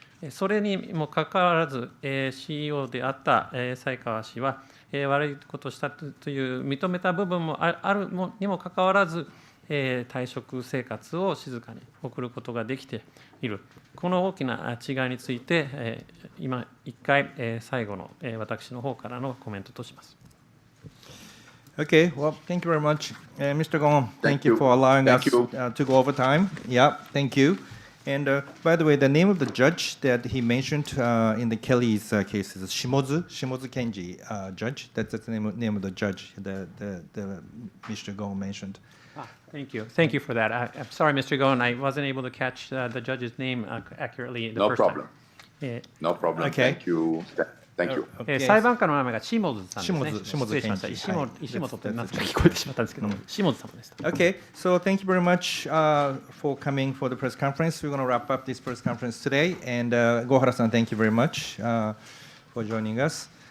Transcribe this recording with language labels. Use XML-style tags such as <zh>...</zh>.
<ja>それにもかかわらず CEO であった才川氏は悪いことをしたという認めた部分もあるにもかかわらず退職生活を静かに送ることができている。この大きな違いについて今一回最後の私の方からのコメントとします。</ja> <en>Okay, well, thank you very much. Mr. Ghosn, thank you for allowing us to go over time. Yeah, thank you. And by the way, the name of the judge that he mentioned in the Kelly's case is Shimozu Kenji judge. That's the name of the judge that Mr. Ghosn mentioned. Thank you. Thank you for that. I'm sorry, Mr. Ghosn, I wasn't able to catch the judge's name accurately the first time. No problem. Okay. Thank you. Thank you.</en> <ja>裁判官の名前が下津さんですね。下津失礼しました。石本って何か聞こえてしまったんですけど、下津様でした。</ja> <en>Okay, so thank you very much for coming for the press conference. We're going to wrap up this press conference today. And Gohara-san, thank you very much for joining us.</en>